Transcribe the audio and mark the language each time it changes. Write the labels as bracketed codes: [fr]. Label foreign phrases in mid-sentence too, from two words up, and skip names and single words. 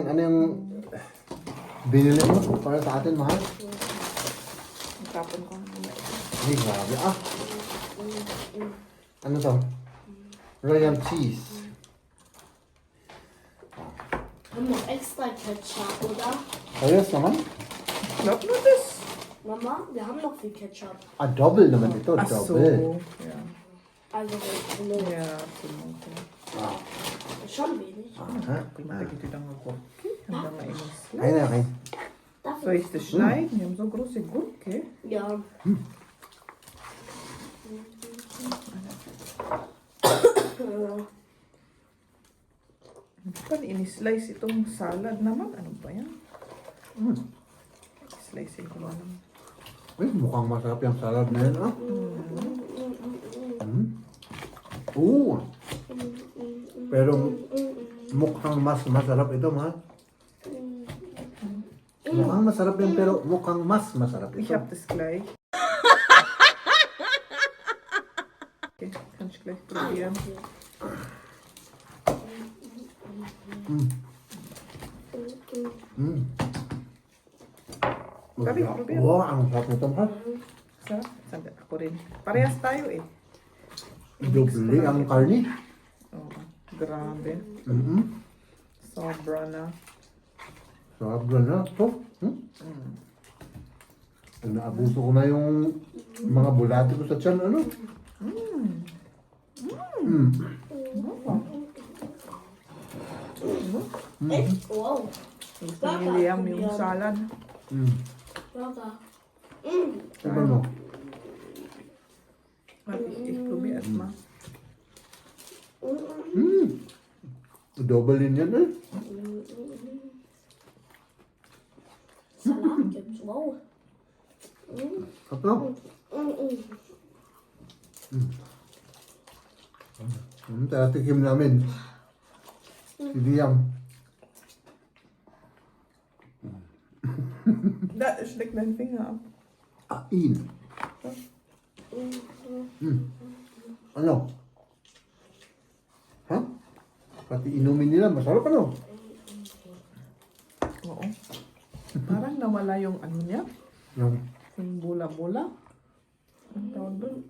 [tl] Ano yung binili mo para sa atin, mahal? Tapon ko na. Ay, grabe ah. Ano to? [en] Royal cheese. [de] Mama, extra Ketchup, oder? [tl] Ayos naman. [en] Look at this. [de] Mama, wir haben noch viel Ketchup. [tl] Ah, double naman ito. Aso. Double. [en] Yeah. Also, no. Yeah, absolutely. Ah. [de] Schon wenig. Ha? Prima geht die dann Gurke. Und dann mal in das [tl] Ayun na, okay. [de] Soll ich das schneiden? Wir haben so große Gurke. Ja. [tl] Kan ini-slice itong salad naman. Ano ba yan? Slice ko na lang. Ay, mukhang masarap yung salad na yan, ah. Oo. Pero mukhang mas masarap ito, ma. Mukhang masarap yan, pero mukhang mas masarap [de] Ich [tl] ito. [de] hab das gleich. Okay, kann ich gleich probieren. [tl] Sabi, probieren. Wow, ang sarap nito, ma. Sarap. Sabi, ako rin. Parehas tayo eh. Doble ang karni. Oh, grabe. Sobra na. Sarap na ito. Naabuso ko na yung mga bulati ko sa tiyan, ano? [de] Echt? Wow. [tl] Gusto ni Liam yung salad. Burger. Ano mo? Mati, [de] ich probiere es mal. [tl] Double din yan, eh. [de] Salat gibt's. Wow. [tl] Ano? Tatikim namin. Si Liam. [de] Da, schlägt mein Finger ab. [tl] Ain. Ano? Ha? Pati inumin nila, masarap ano? Oo. Parang nawala yung ano niya. Yung bula-bula. Ang tawag doon.